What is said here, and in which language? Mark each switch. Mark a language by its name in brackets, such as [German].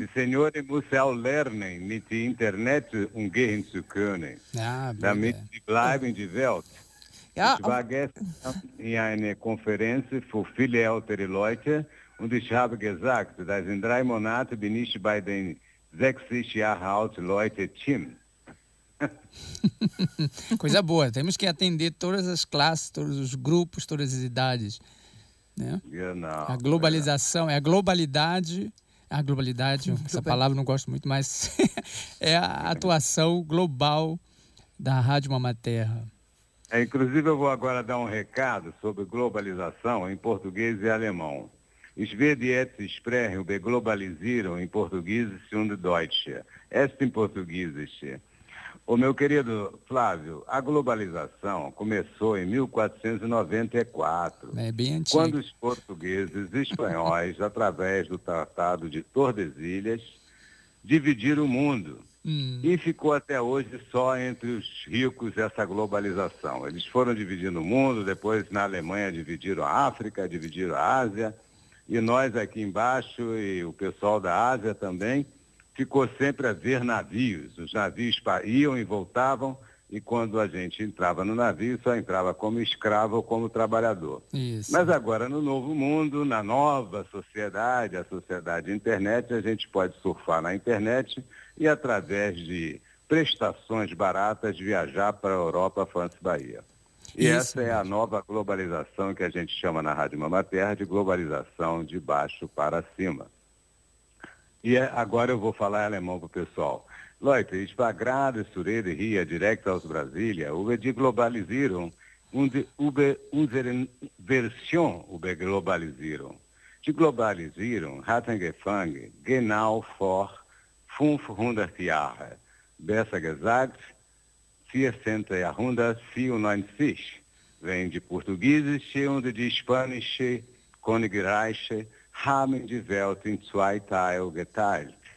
[German] Die Senioren müssen auch lernen, mit dem Internet umgehen zu können, damit sie bleiben in der Welt. Ja, ich war gestern in einer Konferenz für viele ältere Leute. Und ich habe gesagt, dass in drei Monaten bin ich bei den 60 Jahre alten Leuten Team. [Portuguese] Coisa boa, temos que atender todas as classes, todos os grupos, todas as idades. Né? [German] Genau. [Portuguese] A globalização, é a globalidade, essa palavra não gosto muito, mas é a atuação global da Rádio Mamaterra. É, inclusive eu vou agora dar um recado sobre globalização em português e alemão. [German] Ich werde jetzt sprechen über Globalisierung in Portugiesisch und Deutsch. Erst in Portugiesisch. [Portuguese] O meu querido Flávio, a globalização começou em 1494. É bem antigo. Quando os portugueses e espanhóis, através do Tratado de Tordesilhas, dividiram o mundo. E ficou até hoje só entre os ricos essa globalização. Eles foram dividindo o mundo, depois na Alemanha dividiram a África, dividiram a Ásia. E nós aqui embaixo e o pessoal da Ásia também ficou sempre a ver navios. Os navios iam e voltavam, e quando a gente entrava no navio, só entrava como escravo ou como trabalhador. Isso. Mas agora, no novo mundo, na nova sociedade, a sociedade internet, a gente pode surfar na internet e, através de prestações baratas, viajar para a Europa, França e Bahia. E isso, essa é a nova globalização que a gente chama na Rádio Mamaterra de globalização de baixo para cima. E agora eu vou falar em alemão para o pessoal. [German] Leute, ich war gerade zu Rede hier direkt aus Brasilia über die Globalisierung und über unsere Version über Globalisierung. Die Globalisierung hat angefangen genau vor 500 Jahren, besser gesagt 1494, [Portuguese] vem de portugueses e onde de espanhóis, [German] conigraiche, haben die Welt in zwei Teil geteilt.